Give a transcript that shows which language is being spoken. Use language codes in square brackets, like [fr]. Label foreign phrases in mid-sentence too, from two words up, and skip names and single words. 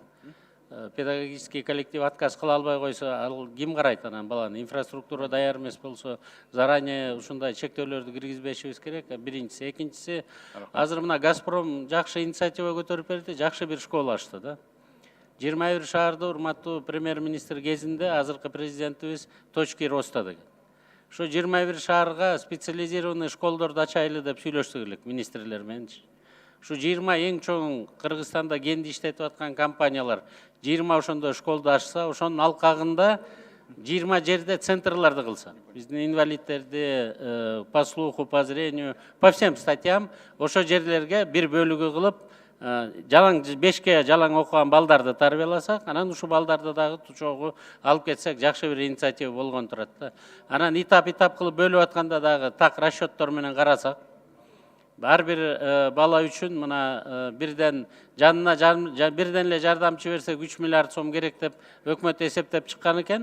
[ru] Педагогический коллектив [ky] отказ кыла албай койсо, ал ким карайт анан баланы? Инфраструктура даяр эмес болсо, заранее ушундай чектөөлөрдү киргизбешибиз керек. Биринчиси, экинчиси, азыр мына Газпром жакшы инициатива көтөрүп берди, жакшы бир школа ачты да. 21 шаарда урматтуу премьер-министр кезинде азыркы президентибиз [ru] точки роста [ky] деген. Ошо 21 шаарга специализированный школдорду ачайлы деп сүйлөштүк элек министрлер менен. Ушу 20 эң чоң Кыргызстанда кенди иштетип аткан компаниялар 20 ошондой школду ачса, ошонун алкагында 20 жерде центрларды кылса. Биздин инвалидтерди [ru] по слуху, по зрению, по всем статьям [ky] ошо жерлерге бир бөлүгү кылып, жалаң 5ке жалаң окуган балдарды тарбияласак, анан ушу балдарды дагы чогуу алып кетсек жакшы бир инициатива болгон турат да. Анан этап кылып бөлүп атканда дагы так расчеттор менен карасак, ар бир бала үчүн мына бирден жанына бирден эле жардамчы берсек 3 миллиард сом керек деп өкмөт эсептеп чыккан экен.